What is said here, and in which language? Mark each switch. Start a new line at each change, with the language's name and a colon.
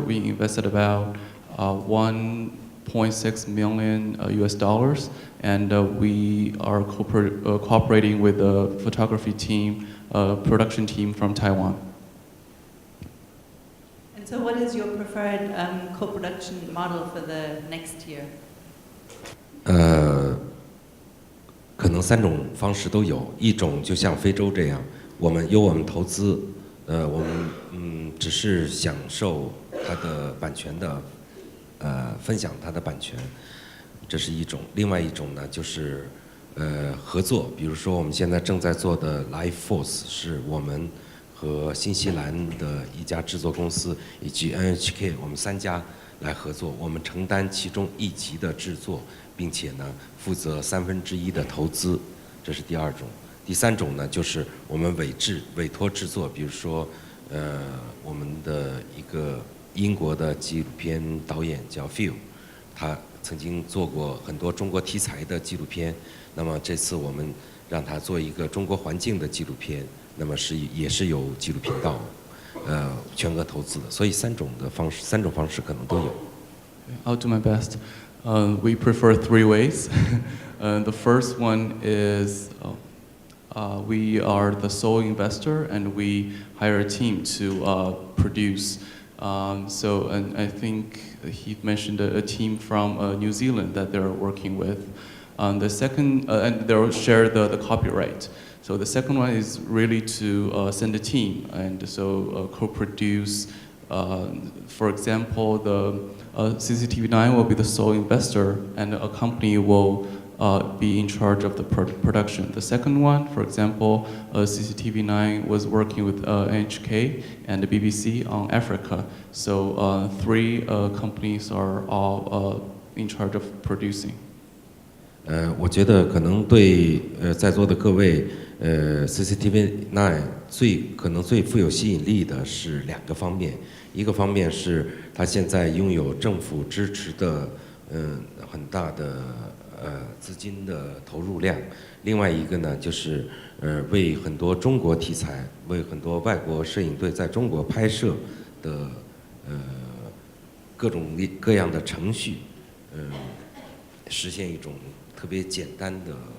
English: We invested about 1.6 million US dollars, and we are cooperating with the photography team, production team from Taiwan. And so what is your preferred co-production model for the next year?
Chinese: 可能3种方式都有，一种就像非洲这样，我们投资，我们只是享受它的版权的，分享它的版权，这是一种。另外一种呢，就是合作，比如说我们现在正在做的 Life Force 是我们和新西兰的一家制作公司以及 NHK 我们3家来合作，我们承担其中1集的制作，并且呢负责1/3的投资，这是第2种。第3种呢，就是我们委托制作，比如说我们的一个英国的纪录片导演叫 Phil， 他曾经做过很多中国题材的纪录片，那么这次我们让他做一个中国环境的纪录片，那么也是由纪录频道全额投资的，所以3种方式可能都有。
English: I'll do my best. We prefer 3 ways. The first one is we are the sole investor and we hire a team to produce. And I think he mentioned a team from New Zealand that they're working with. The second, and they'll share the copyright. So the second one is really to send a team and so co-produce. For example, the CCTV9 will be the sole investor and a company will be in charge of the production. The second one, for example, CCTV9 was working with NHK and the BBC on Africa. So 3 companies are all in charge of producing.
Chinese: 我觉得可能对在座的各位CCTV9 可能最富有吸引力的是2个方面，一个方面是它现在拥有政府支持的很大的资金的投入量，另外一个呢就是为很多中国题材，为很多外国摄影队在中国拍摄的各种各样的程序，实现一种特别简单的